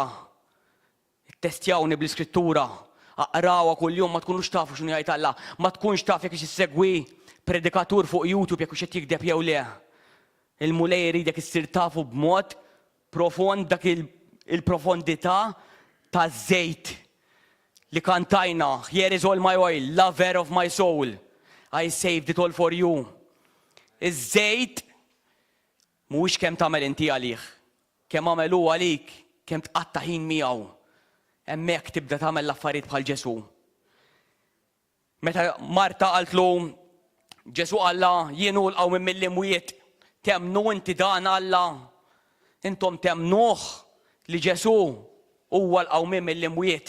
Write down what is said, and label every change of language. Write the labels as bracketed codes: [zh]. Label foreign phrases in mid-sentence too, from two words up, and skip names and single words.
[mt] Testjawni bl-iskrittura, aqrawha kuljum ma tkunux tafu x'inhu jgħid Alla, ma tkunx taf jekk issegwi predikatur fuq YouTube jekk qed jikdeb jew le. Il-mulej jridek issir tafu b'mod profond dak il-profondità ta' żejt li kantajna, [en] here is all my oil, lover of my soul, I saved it all for you. [mt] Iż-żejt mhuwiex kemm tagħmel inti għalih, kemm għamel hu għalik, kemm tqatta' ħin miegħu. Hemmhekk tibda tagħmel l-affarijiet bħal Ġesu. Meta Marta qaltlu, Ġesu qalla jienu l-qawmien mill-imwiet, temnu inti dan Alla, intom temnuh li Ġesu huwa l-qawmien mill-imwiet.